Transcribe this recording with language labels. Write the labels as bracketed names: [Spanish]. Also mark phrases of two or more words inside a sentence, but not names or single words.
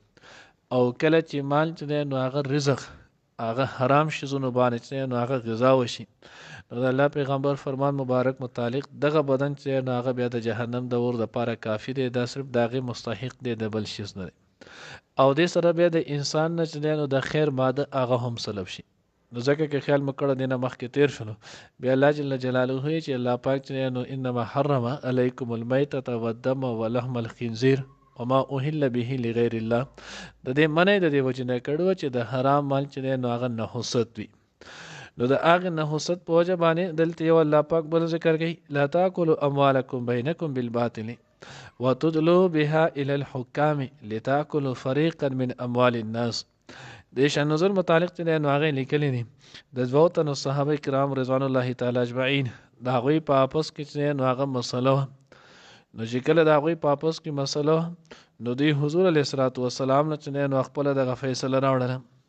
[Pashto] او کله چې مال چې دی نو هغه رزق هغه حرام شیزونو باندې چې نو هغه غذا وشي نو د الله پیغمبر فرمان مبارک متعلق دغه بدن چې نو هغه بیا د جهنم د اور دپاره کافي دی. دا صرف د هغې مستحق دی د بل شیز نه دی. او دې سره بیا د انسان نه چې دی نو د خیر ماده هغه هم سلب شي. نو ځکه که خیال مو کړه دې نه مخکې تیر شلو بیا الله [Arabic] جل جلاله [Pashto] وایي چې الله پاک چې نو [Arabic] انما حرم علیکم المیتة والدم ولحم الخنزیر وما اهل به لغیر الله. [Pashto] د دې منع د دې وجې نه کړو چې د حرام مال چې دی نو هغه نحوست وي. نو د هغې نحوست په وجه باندې دلته یو الله پاک بل ذکر کوي [Arabic] لا تاکلوا اموالکم بینکم بالباطل وتدلوا بها الى الحكام لتاكلوا فريقا من اموال الناس. [Pashto] د شان نظر متعلق چې نو هغه لیکلي دي د دوه تنو صحابه کرام [Arabic] رضوان الله تعالی اجمعین [Pashto] د هغوی په آپس کې چې نو هغه مسله نو چې کله د هغوی په آپس کې مسله نو دی حضور [Arabic] علیه السلام [Pashto] نه چې نو خپل دغه فیصله راوړله.